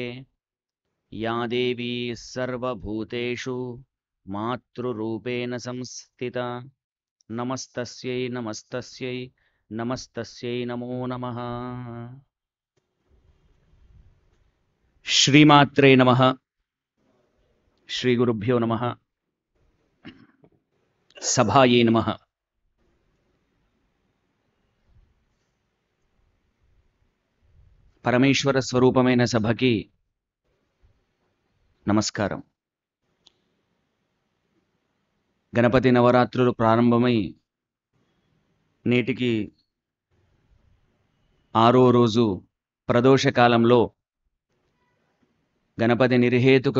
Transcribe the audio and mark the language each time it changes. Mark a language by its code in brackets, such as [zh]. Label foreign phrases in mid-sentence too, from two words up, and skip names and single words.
[sa] या देवी सर्वभूतेषु मातृरूपेण संस्थिता नमस्तस्यै नमस्तस्यै नमस्तस्यै नमो नमः। श्रीमात्रे नमः। श्रीगुरुभ्यो नमः। सभायै नमः। [te] పరమేశ్వర స్వరూపమైన సభకి నమస్కారం. గణపతి నవరాత్రులు ప్రారంభమై నేటికి 6వ రోజు ప్రదోష కాలంలో గణపతి నిర్హేతుక